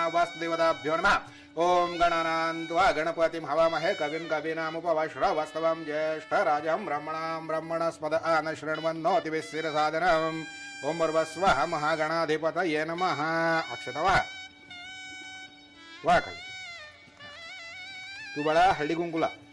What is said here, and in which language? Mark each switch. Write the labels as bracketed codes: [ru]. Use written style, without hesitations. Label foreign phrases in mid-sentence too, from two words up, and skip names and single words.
[sa] वास्तुदेवताभ्यो नमः. ओम गणानान्त्वा गणपतिं हवामहे कविं कवीनामुपवाश्रवस्तवं ज्येष्ठराजं ब्रह्मणां ब्रह्मणस्पद आनशृण्वन्नोतिभिः शिरसादनम्. ओम भर्वस्वः महागणाधिपतये नमः. [mr] अक्षता वाह. वाह खाली. तू बाळा हळदी कुंकुला.